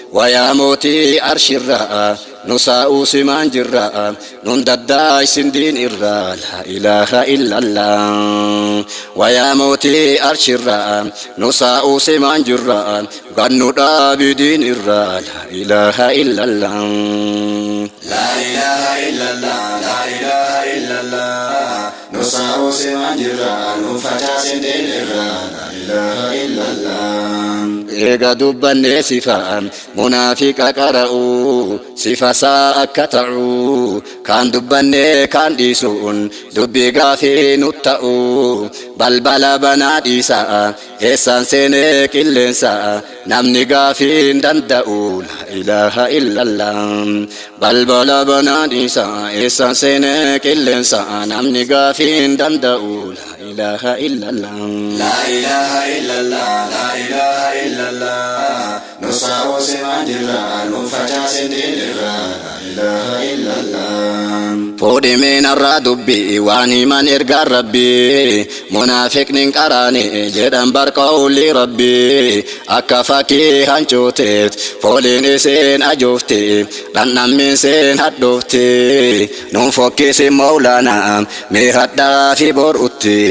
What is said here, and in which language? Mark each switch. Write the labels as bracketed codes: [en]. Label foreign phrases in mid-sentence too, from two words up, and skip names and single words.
[om] Wayaa mootii arshirraa nu saa'uu simaan jirra nun daddaa isin diin irraa. [ar] لا إله إلا الله. [om] Wayaa mootii arshirraa nu saa'uu simaan jirra gannu dhaabi diin irraa. [ar] لا إله إلا الله. لا إله إلا الله. لا إله إلا الله. [om] Nu saa'uu simaan jirra nu facaasin diin irraa. [ar] لا إله إلا الله. [om] Eega dubbannee sifa munaafiqa qara'u sifa isaa akka ta'u kan dubbannee kan dhiisuun dubbii gaafii nu ta'u balbala banaa dhiisa eessaan seenee qilleensa namni gaafii hin danda'u. [ar] لا إله إلا الله. [om] Balbala banaa dhiisa eessaan seenee qilleensa namni gaafii hin danda'u. [ar] لا إله إلا الله. لا إله إلا الله. لا إله إلا الله. [om] Nu saa'uu simaan jirra nu facaasin diin irraa. [ar] لا إله إلا الله. [om] Fuudhimee narraa dubbii waan himan ergaan Rabbii. Munaafiqni hin qaraane jedhan bar qawli Rabbii. Akka fakkii hancooteet fooliin iseen ajoofte dhandhammiin seen hadhoofte. Nun fokkisi Mawlaana mee hadhaa fi bor utti.